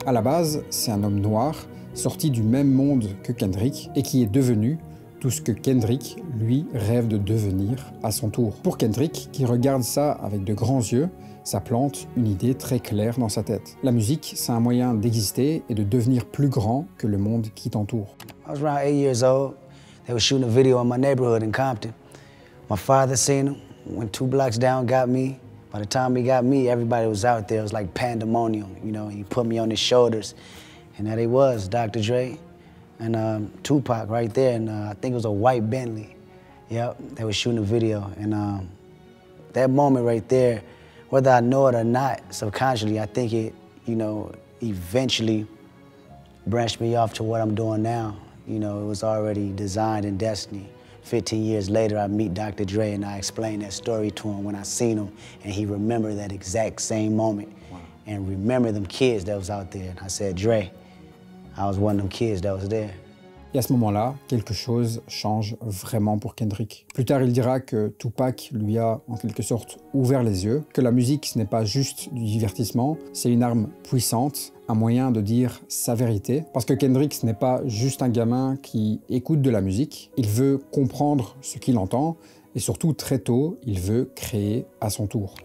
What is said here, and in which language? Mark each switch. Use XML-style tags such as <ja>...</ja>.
<fr>À la base, c'est un homme noir, sorti du même monde que Kendrick, et qui est devenu tout ce que Kendrick, lui, rêve de devenir à son tour. Pour Kendrick, qui regarde ça avec de grands yeux, Ça plante une idée très claire dans sa tête. La musique, c'est un moyen d'exister et de devenir plus grand que le monde qui t'entoure.</fr> <en>I was around 8 years old. They were shooting a video in my neighborhood in Compton. My father seen him, went 2 blocks down, got me. By the time he got me, everybody was out there. It was like pandemonium, you know. He put me on his shoulders, and there he was, Dr. Dre and Tupac right there, and I think it was a white Bentley. Yep, they were shooting a video, and that moment right there, whether I know it or not, subconsciously, I think it, you know, eventually branched me off to what I'm doing now. You know, it was already designed in destiny. 15 years later, I meet Dr. Dre and I explain that story to him when I seen him, and he remembered that exact same moment. Wow. And remember them kids that was out there. And I said, Dre, I was one of them kids that was there.</en> <fr>Et à ce moment-là, quelque chose change vraiment pour Kendrick. Plus tard, il dira que Tupac lui a, en quelque sorte, ouvert les yeux, que la musique, ce n'est pas juste du divertissement, c'est une arme puissante, un moyen de dire sa vérité. Parce que Kendrick, ce n'est pas juste un gamin qui écoute de la musique, il veut comprendre ce qu'il entend, et surtout, très tôt, il veut créer à son tour.</fr>